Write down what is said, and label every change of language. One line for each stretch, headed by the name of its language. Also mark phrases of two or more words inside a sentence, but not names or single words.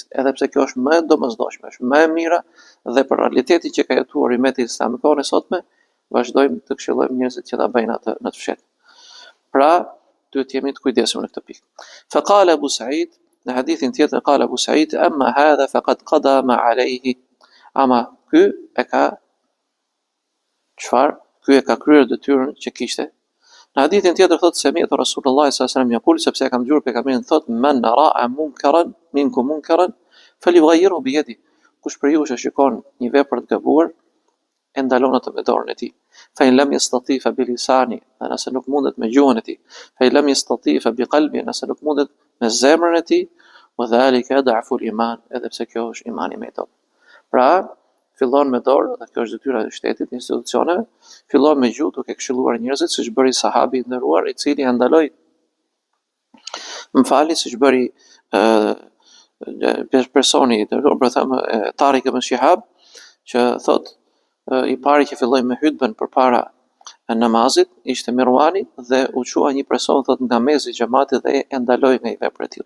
Albanian: Edhe pse kjo është më e domosdoshme, është më e mira, dhe për realitetin që ka jetuar ummeti islam në kohën e sotme, vazhdojmë të këshillojmë njerëzit që ta bëjnë atë në të fshehtë. Pra, duhet jemi të kujdesur në këtë pikë.
Arabic: فقال أبو سعيد,
Albanian: në hadithin tjetër
Arabic: قال أبو سعيد أما هذا فقد قضى ما عليه.
Albanian: Ama ky e ka çfarë? Ky e ka kryer detyrën që kishte. Në hadithin tjetër thotë se miqtë Rasulullah
Arabic: صلى الله عليه وسلم
Albanian: yaqul, sepse e kam dëgjuar pejgamberin thotë
Arabic: من رأى منكرا منكم منكرا فليغيره بيده.
Albanian: Kush për ju që shikon një vepër të gabuar, e ndalon atë me dorën e tij.
Arabic: فإن لم يستطع فبلسانه,
Albanian: nëse nuk mundet me gjuhën e tij.
Arabic: فإن لم يستطع فبقلبه,
Albanian: nëse nuk mundet me zemrën e tij.
Arabic: وذلك أضعف الإيمان,
Albanian: edhe pse kjo është imani më i dobët. Pra, fillon me dorë, dhe kjo është detyra e shtetit, institucioneve, fillon me gjuhë duke këshilluar njerëzit, siç bëri sahabi i nderuar, i cili ja ndaloi, siç bëri personi i nderuar, për thëmë Tariq ibn Shihab, që thot i pari që filloi me hutbën përpara namazit, ishte Mirwani dhe u qua një person thot nga mezi i xhamatit dhe e ndaloi nga një vepër e tillë.